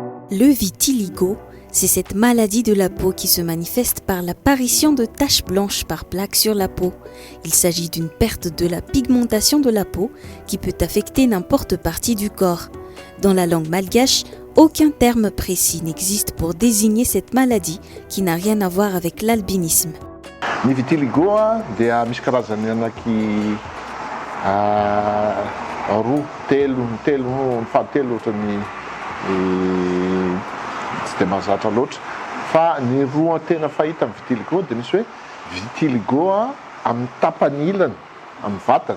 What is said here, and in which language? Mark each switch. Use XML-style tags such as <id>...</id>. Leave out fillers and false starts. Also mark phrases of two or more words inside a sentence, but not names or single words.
<fr>Le vitiligo, c'est cette maladie de la peau qui se manifeste par l'apparition de taches blanches par plaques sur la peau. Il s'agit d'une perte de la pigmentation de la peau qui peut affecter n'importe partie du corps. Dans la langue malgache, aucun terme précis n'existe pour désigner cette maladie qui n'a rien à voir avec l'albinisme.</fr> <mg>Ny vitiligo dia misy karazany roa, telo ny fahatelo ohatrany tsy dia mahazatra loatra. Fa ny roa tena fahita amin'ny vitiligo dia misy hoe vitiligo amin'ny tapany ilany, amin'ny vatana.</mg>